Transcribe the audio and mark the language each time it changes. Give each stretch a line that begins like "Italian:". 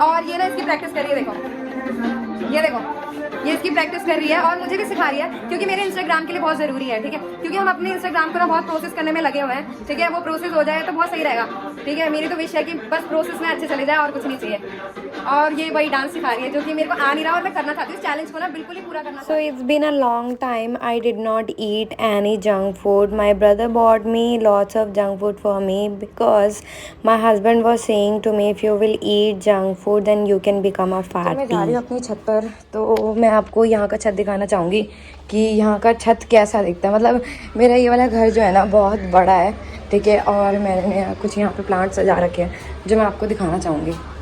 Hindi: और ये ना इसकी प्रैक्टिस कर रही है, देखो ये देखो, ये इसकी प्रैक्टिस कर रही है और मुझे भी सिखा रही है, क्योंकि मेरे इंस्टाग्राम के लिए बहुत ज़रूरी है, ठीक है। क्योंकि हम अपने इंस्टाग्राम को ना बहुत प्रोसेस करने में लगे हुए हैं, ठीक है। वो प्रोसेस हो जाए तो बहुत सही रहेगा, ठीक है। मेरी तो विश है कि बस प्रोसेस में अच्छे चले जाए और कुछ नहीं चाहिए। और ये वही डांस सिखा रही है, जो कि मेरे को आ नहीं रहा, और मैं करना चाहती हूँ। इस चैलेंज को ना बिल्कुल ही पूरा करना।
English: So it's been a long time I did not eat any junk food. My brother bought me lots of junk food for me because my husband was saying to me, if you will eat junk food then you can become a fatty.
Hindi: मैं जा रही हूँ अपनी छत पर, तो मैं आपको यहाँ का छत दिखाना चाहूँगी कि यहाँ का छत कैसा दिखता है। मतलब मेरा ये वाला घर जो है ना बहुत बड़ा है, ठीक है। और मैंने कुछ यहाँ पे प्लांट सजा रखे हैं, जो मैं आपको दिखाना चाहूँगी।